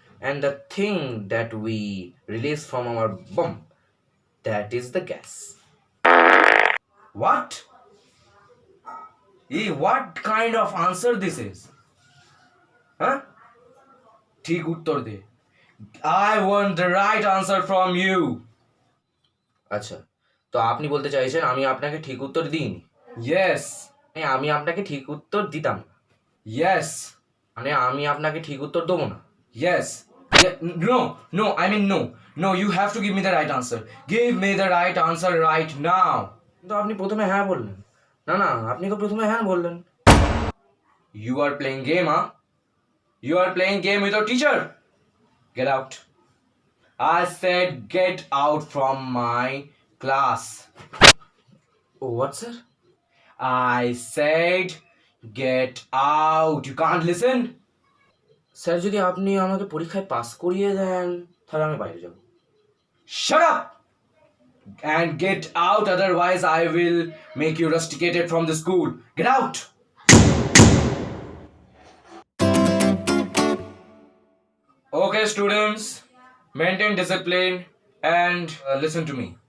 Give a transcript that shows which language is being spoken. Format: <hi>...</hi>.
<en>And the thing that we release from our bum, that is the gas. What? What kind of answer this is?</en> <bn>Huh? ঠিক উত্তর দে।</bn> <en>I want the right answer from you.</en> <bn>আচ্ছা, তো আপনি বলতে চাইছেন আমি আপনাকে ঠিক উত্তর দিইনি?</bn> <en>Yes.</en> <bn>আমি আপনাকে ঠিক উত্তর দিতাম না,</bn> <en>Yes.</en> <bn>মানে আমি আপনাকে ঠিক উত্তর দেবো না?</bn> <en>Yes. No, no, I mean no. No, you have to give me the right answer. Give me the right answer right now.</en> <bn>কিন্তু আপনি প্রথমে হ্যাঁ বললেন। না না, আপনি তো প্রথমে হ্যাঁ বললেন।</bn> <en>You are playing game, huh? You are playing game with your teacher. Get out. I said get out from my class. Oh, what sir? I said get out. You can't listen?</en> <bn>Sir, যদি আপনি আমাকে পরীক্ষায় pass করিয়ে দেন তাহলে আমি বাইরে যাব।</bn> <en>Shut up and get out, otherwise I will make you rusticated from the school. Get out. Okay, students, maintain discipline and listen to me.</en>